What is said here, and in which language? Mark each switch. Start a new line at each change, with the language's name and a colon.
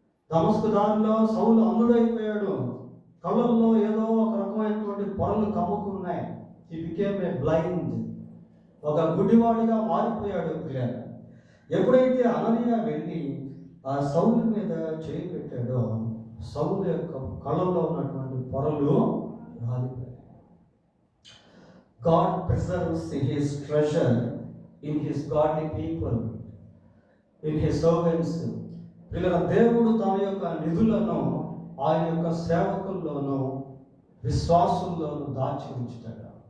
Telugu: దమస్కు దారిలో సౌలు అంధుడైపోయాడు, కళ్ళల్లో ఏదో ఒక రకమైనటువంటి పొరలు కమ్ముకున్నాయి.
English: he became a blind,
Telugu: ఒక గుడ్డివాడిగా మారిపోయాడు. పిల్లలు, ఎప్పుడైతే అననీయ వెళ్ళి ఆ సౌలు మీద చేయి పెట్టాడో సౌలు యొక్క కళ్ళల్లో ఉన్నటువంటి పొరలు రాలిపోయాయి.
English: God preserves his treasure in his godly people, in his servants.
Telugu: పిల్లల, దేవుడు తన యొక్క నిధులను ఆయన యొక్క సేవకుల్లోనూ విశ్వాసుల్లోనూ దాచి ఉంచుతాడు.